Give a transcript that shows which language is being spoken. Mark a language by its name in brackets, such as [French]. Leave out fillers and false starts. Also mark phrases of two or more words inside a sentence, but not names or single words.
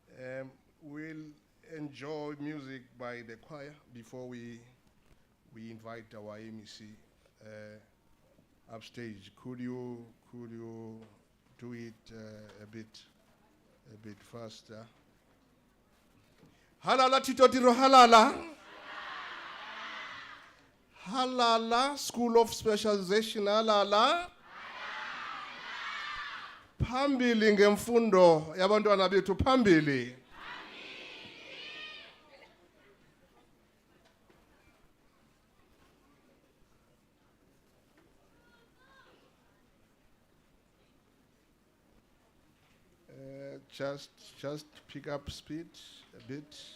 [English] We'll enjoy music by the choir before we invite our MEC upstage. Could you do it a bit faster? [Zulu] Halala Thuto-Tiro, halala. Halala, [English] School of Specialization, [Zulu] halala. Phambili ngemfundo yabantwana bethu, phambili. [English] Just pick up speed a bit.